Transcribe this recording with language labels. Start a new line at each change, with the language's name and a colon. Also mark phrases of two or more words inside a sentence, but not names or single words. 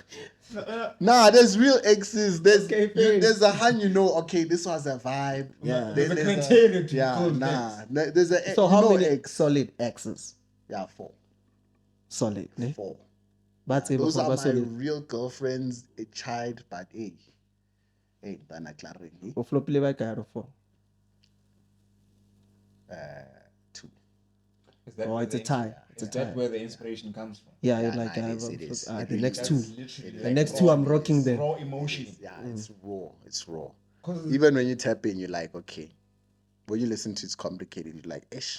English: Nah, there's real X's. There's a hand, you know. Okay, this was a vibe. Yeah. There's a Then criteria to yeah, call nah. There's a So how many X? solid exes? Yeah, 4. Solid, ne? 4. But Those are my solid. real girlfriends, a child, but hey, Dana Claring,
Northern Sotho: O flop le ba ka re for.
English: 2. Is that Oh, where it's a the- tie. It's a Is that tie. where the inspiration comes from? Yeah, Yeah, you're like nah, I it have is, it is. the It next That's two. literally The like next raw- two I'm rocking there. Raw emotion. Yeah, it's raw. It's raw. 'Cause Even when you tap in, you're like, okay. When you listen to it's complicated, you're like, ish.